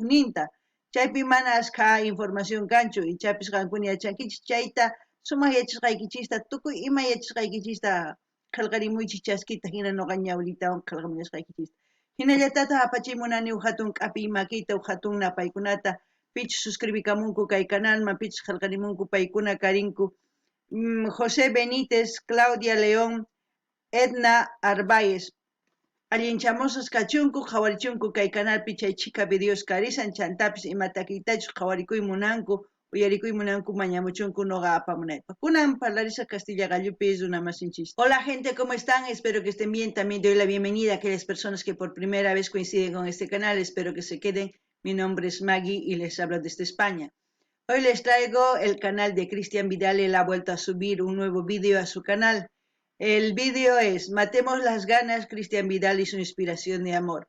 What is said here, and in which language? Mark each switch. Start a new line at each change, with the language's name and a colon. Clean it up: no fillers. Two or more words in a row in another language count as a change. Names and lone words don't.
Quechua: ninta chaypi mana ashkha información kanchu ichapis qankuna yachankichis chayta sumaq yachasqaykichista tukuy ima yachasqaykichista qillqarimuychis chaskita hina noqa ñawritawan qillqamushqaykichista hinallatata apachimunani hatun k'api makita hatun napaykunata pichus suscribikamunku kay canalman pichus qillqarimunku paykuna karinku José Benítez, Claudia León, Edna Arbaez. Allinchamosas kachunku qhawarichunku kay canalpi chay chika videos karisan chantapis imatakitachus qhawarikuy munanku uyarikuy munanku mañamuchunku noqa apamunaypaq. Kunan parlarisa Castilla Gallupi runamasinchis.
Spanish: Hola gente, ¿cómo están? Espero que estén bien. También doy la bienvenida a aquellas personas que por primera vez coinciden con este canal. Espero que se queden. Mi nombre es Maggie y les hablo desde España. Hoy les traigo el canal de Cristian Vidal. Él ha vuelto a subir un nuevo vídeo a su canal. El vídeo es Matemos las ganas, Cristian Vidal y su inspiración de amor.